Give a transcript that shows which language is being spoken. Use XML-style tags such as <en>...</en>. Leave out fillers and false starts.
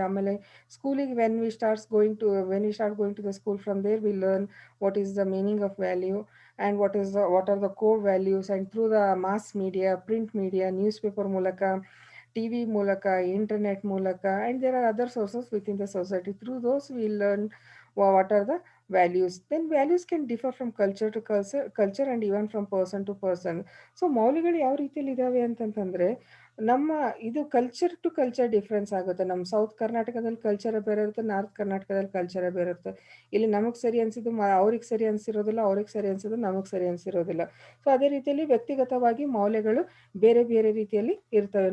<kn>ಆಮೇಲೆ ಸ್ಕೂಲಿಗೆ</kn> <en>When we start going to the school, from there we learn what is the meaning of value and what are the core values. And through the mass media, print media, newspaper ಮೂಲಕ, TV ಮೂಲಕ, internet ಮೂಲಕ, and there are other sources within the society. Through those we learn what are the values. Then values can differ from culture and even from person to person.</en> <kn>So ಮೌಲ್ಯಗಳು ಯಾವ ರೀತಿಯಲ್ಲಿ ಇದಾವೆ ಅಂತಂತಂದರೆ, ನಮ್ಮ ಇದು culture to culture difference ಆಗುತ್ತೆ. ನಮ್ಮ south ಕರ್ನಾಟಕದಲ್ಲಿ ಕಲ್ಚರೇ ಬೇರೆ ಇರುತ್ತೆ, ನಾರ್ತ್ ಕರ್ನಾಟಕದಲ್ಲಿ ಕಲ್ಚರೇ ಬೇರೆ ಇರುತ್ತೆ. ಇಲ್ಲಿ ನಮಗೆ ಸರಿ ಅನಿಸಿದ್ದು ಅವ್ರಿಗೆ ಸರಿ ಅನಿಸಿರೋದಿಲ್ಲ, ಅವ್ರಿಗೆ ಸರಿ ಅನಿಸಿದ್ದು ನಮಗೆ ಸರಿ ಅನಿಸಿರೋದಿಲ್ಲ. ಸೊ ಅದೇ ರೀತಿಯಲ್ಲಿ ವ್ಯಕ್ತಿಗತವಾಗಿ ಮೌಲ್ಯಗಳು ಬೇರೆ ಬೇರೆ ರೀತಿಯಲ್ಲಿ ಇರ್ತವೆ.</kn>